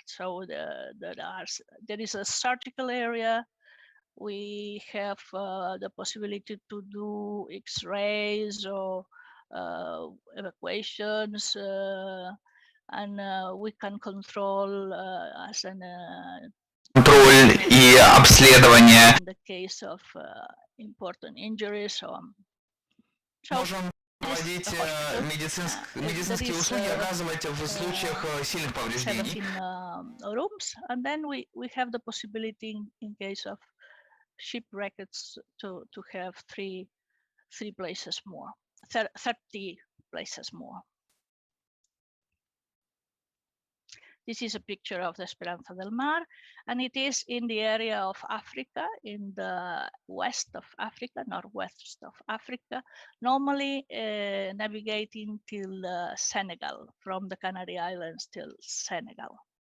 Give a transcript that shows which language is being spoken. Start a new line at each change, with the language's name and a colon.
English: So there is a surgical area. We have the possibility to do X-rays or evacuations, and we can control as an
Russian: Контроль и обследование.
English: in the case of important injuries. So
Russian: Можем проводить медицинские услуги, оказывать в случаях сильных повреждений.
English: 17 rooms, and then we have the possibility in case of shipwrecks to have three places more, 30 places more. This is a picture of the Esperanza del Mar, and it is in the area of Africa, in the west of Africa, northwest of Africa, normally navigating till Senegal, from the Canary Islands till Senegal.